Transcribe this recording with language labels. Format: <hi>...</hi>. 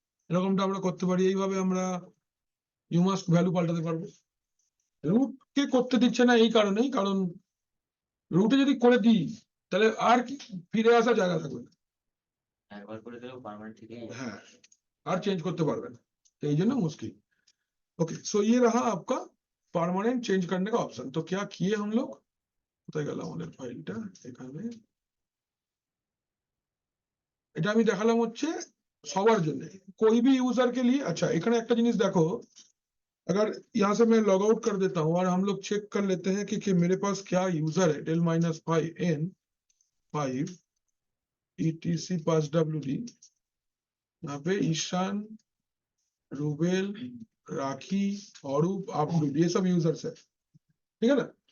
<bn>এরকমটা আমরা করতে পারি, এইভাবে আমরা ইউমাস্ক ভ্যালু পাল্টাতে পারবো। রুট কে করতে দিচ্ছে না এই কারণেই, কারণ রুটে যদি করে দিই তাহলে আর কি ফিরে আসার জায়গা থাকবে না, একবার করে দিলেও পার্মানেন্ট ঠিকই হ্যাঁ, আর চেঞ্জ করতে পারবে না, तो এই জন্য मुश्किल।</bn> <hi>ओके, सो ये रहा आपका परमानेंट चेंज करने का ऑप्शन। तो क्या किए हम लोग,</hi> <bn>কোথায় গেল আমাদের ফাইলটা, এখানে এটা আমি দেখালাম হচ্ছে সবার জন্য,</bn> <hi>कोई भी यूजर के लिए। अच्छा,</hi> <bn>এখানে একটা জিনিস দেখো,</bn> <hi>अगर यहाँ से मैं लॉग आउट कर देता हूँ और हम लोग चेक कर लेते हैं कि मेरे पास क्या यूजर है, del माइनस 5 etc पास WD, यहाँ पे ईशान, रूबेल, राखी, औरूप, आपरूप, ये सब यूजर्स है, ठीक है ना।</hi>